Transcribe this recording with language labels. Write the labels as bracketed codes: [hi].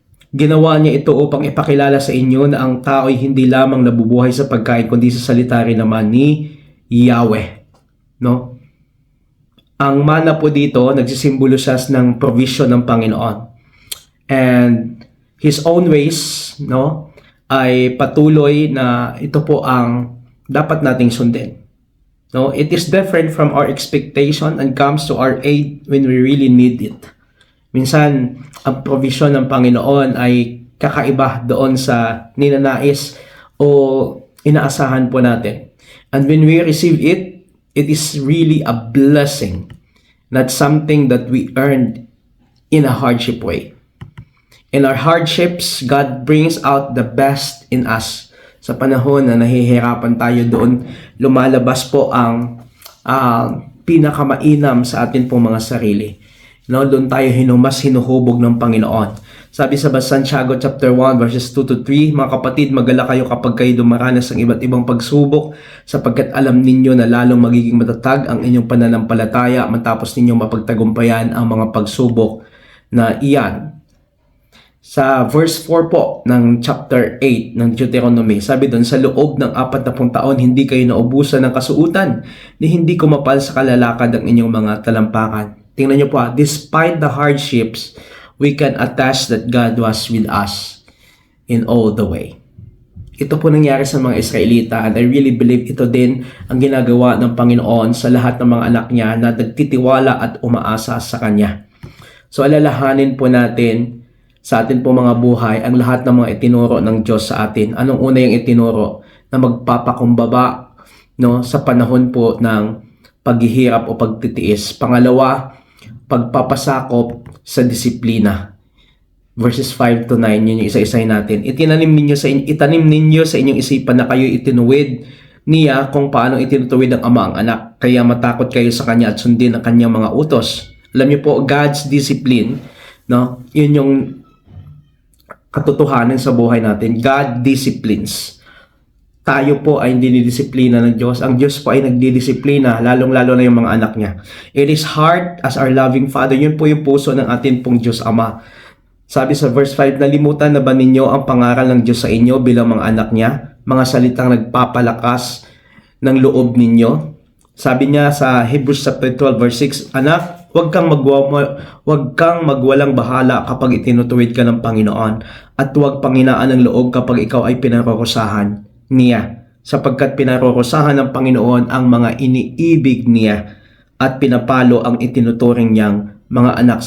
[tl] Ginawa niya ito upang ipakilala sa inyo na ang tao ay hindi lamang nabubuhay sa pagkain kundi sa salita rin naman ni Yahweh. No? Ang mana po dito, nagsisimbolo siya ng provision ng Panginoon. [en] And His own ways, [tl] no, ay patuloy na ito po ang dapat nating sundin. [en] No, it is different from our expectation and comes to our aid when we really need it. [tl] Minsan, ang provision ng Panginoon ay kakaiba doon sa ninanais o inaasahan po natin. [en] And when we receive it, it is really a blessing, not something that we earned in a hardship way. In our hardships, God brings out the best in us. [tl] Sa panahon na nahihirapan tayo doon, lumalabas po ang pinakamainam sa atin pong mga sarili. No, doon tayo hinuhubog ng Panginoon. Sabi sa Santiago chapter 1 verses 2 to 3, mga kapatid, magala kayo kapag kayo dumaranas ng iba't ibang pagsubok, sapagkat alam ninyo na lalong magiging matatag ang inyong pananampalataya matapos ninyong mapagtagumpayan ang mga pagsubok na iyan. Sa verse 4 po ng chapter 8 ng Deuteronomy, sabi doon, sa loob ng 40 taon, hindi kayo naubusan ng kasuutan, ni hindi kumapal sa kalalakad ang inyong mga talampakan. Tingnan nyo po, [en] despite the hardships, we can attest that God was with us in all the way. [tl] Ito po nangyari sa mga Israelita, [en] and I really believe [tl] ito din ang ginagawa ng Panginoon sa lahat ng mga anak niya na nagtitiwala at umaasa sa Kanya. So alalahanin po natin sa atin po mga buhay ang lahat ng mga itinuro ng Diyos sa atin. Anong una yung itinuro? Na magpapakumbaba, no, sa panahon po ng paghihirap o pagtitiis. Pangalawa, pagpapasakop sa disiplina. Verses 5 to 9, yun yung isa-isay natin. Itanim ninyo sa inyong isipan na kayo itinuwid niya kung paano itinutuwid ng ama ang anak. Kaya matakot kayo sa kanya at sundin ang kanyang mga utos. Alam niyo po, [en] God's discipline, [tl] no, yun yung katotohanan sa buhay natin. [en] God disciplines. [tl] Tayo po ay dinidisiplina ng Diyos. Ang Diyos po ay nagdidisiplina, lalong-lalo na yung mga anak niya. [en] It is heart as our loving Father. [tl] Yun po yung puso ng atin pong Diyos Ama. Sabi sa verse 5, nalimutan na ba ninyo ang pangaral ng Diyos sa inyo bilang mga anak niya? Mga salitang nagpapalakas ng loob ninyo. Sabi niya sa Hebrews 12 verse 6, anak, huwag kang magwalang bahala kapag itinutuwid ka ng Panginoon, at huwag panghinaan ng loob kapag ikaw ay pinarurusahan niya, sapagkat pinarurusahan ng Panginoon ang mga iniibig niya at pinapalo ang itinuturing niyang mga anak.